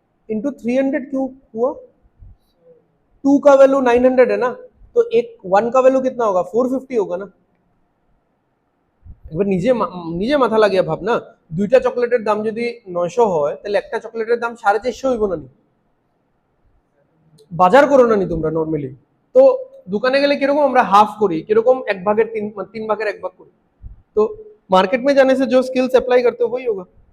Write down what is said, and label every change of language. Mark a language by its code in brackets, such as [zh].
[hi] Into 300 क्यों हुआ? 2 का वैल्यू 900 है ना, तो एक 1 का वैल्यू कितना होगा? 450 होगा ना। [bn] এবার নিজে নিজে মাথা লাগিয়ে ভাব না, দুইটা চকলেটের দাম যদি 900 হয় তাহলে একটা চকলেটের দাম 450 হইব না? বাজার করো না নি তোমরা নরমালি? তো দোকানে গেলে কিরকম আমরা হাফ করি, কিরকম 1/3 করি। [hi] तो मार्केट में जाने से जो स्किल्स अप्लाई करते हो वही होगा।